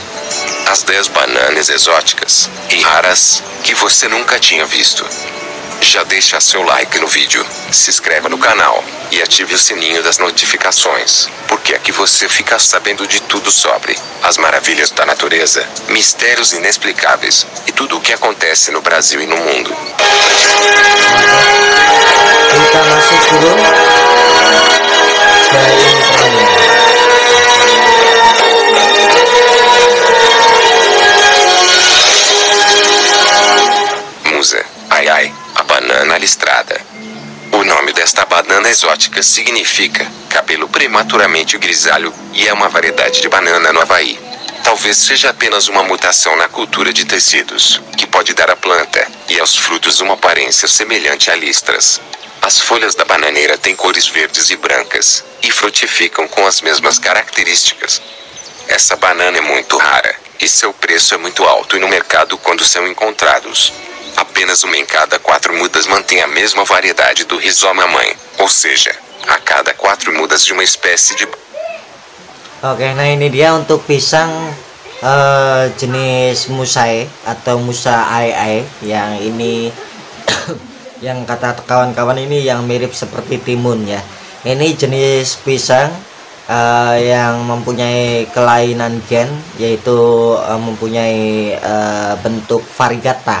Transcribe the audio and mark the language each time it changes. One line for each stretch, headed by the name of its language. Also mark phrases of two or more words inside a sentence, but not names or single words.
Portuguese: As 10 bananas exóticas e raras que você nunca tinha visto. Já deixa seu like no vídeo, se inscreva no canal e ative o sininho das notificações, porque aqui você fica sabendo de tudo sobre as maravilhas da natureza, mistérios inexplicáveis e tudo o que acontece no Brasil e no mundo.
Indonesian: Kita masuk dulu ke intronya.
Portuguese: Musa, ai ai, a banana listrada. O nome desta banana exótica significa cabelo prematuramente grisalho e é uma variedade de banana no Havaí. Talvez seja apenas uma mutação na cultura de tecidos, que pode dar à planta e aos frutos uma aparência semelhante a listras. As folhas da bananeira têm cores verdes e brancas, e frutificam com as mesmas características. Essa banana é muito rara, e seu preço é muito alto no mercado quando são encontrados. Apenas uma em cada 4 mudas mantém a mesma variedade do rizoma mãe, ou seja, a cada 4 mudas de uma espécie de...
Indonesian: Oke, nah ini dia untuk pisang jenis musae atau musa ai yang ini yang kata kawan-kawan ini yang mirip seperti timun ya. Ini jenis pisang yang mempunyai kelainan gen, yaitu mempunyai bentuk variegata.